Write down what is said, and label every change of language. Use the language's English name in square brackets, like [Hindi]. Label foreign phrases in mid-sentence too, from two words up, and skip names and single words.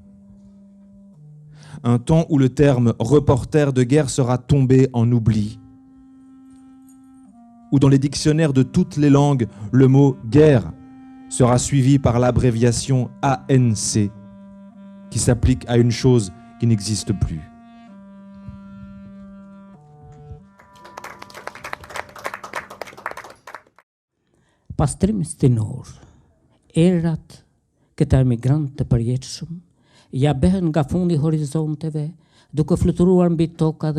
[French] Un temps où le terme reporter de guerre sera tombé en oubli, où dans les dictionnaires de toutes les langues, le mot guerre sera suivi par l'abréviation ANC, qui s'applique à une chose qui n'existe plus. [Albanian] Pastrim stinor, erat këta emigrant të përjetshëm, ja behen nga fundi horizonteve, duke fluturuar mbi toka